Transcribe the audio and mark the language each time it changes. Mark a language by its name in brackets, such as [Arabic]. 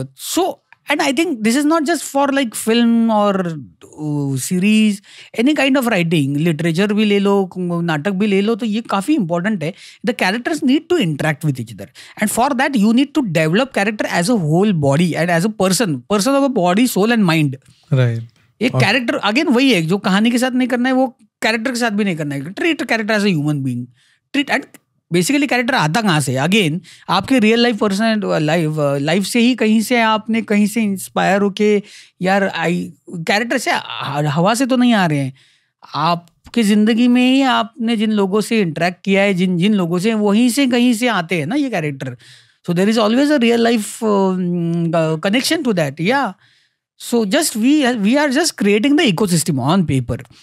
[English] So, and I think this is not just for like film or series, any kind of writing, literature [Hindi] भी ले लो, नाटक भी ले लो, तो ये काफी important है. [English] The characters need to interact with each other, and for that you need to develop character as a whole body and as a person of a body, soul and mind. Right. [Hindi] एक character again वही है जो कहानी के साथ नहीं करना है, वो कैरेक्टर के साथ भी नहीं करना है. [English] Treat character as a human being. Treat and basically character [Hindi] आता कहाँ से? अगेन आपके रियल लाइफ पर्सन लाइफ से ही आपने कहीं से इंस्पायर होके, यार कैरेक्टर से हवा से तो नहीं आ रहे हैं, आपकी जिंदगी में ही आपने जिन लोगों से इंटरेक्ट किया है, जिन लोगों से, वहीं से कहीं से आते हैं ना ये character. [English] So there is always a real life connection to that. या so just we are just creating the ecosystem on paper.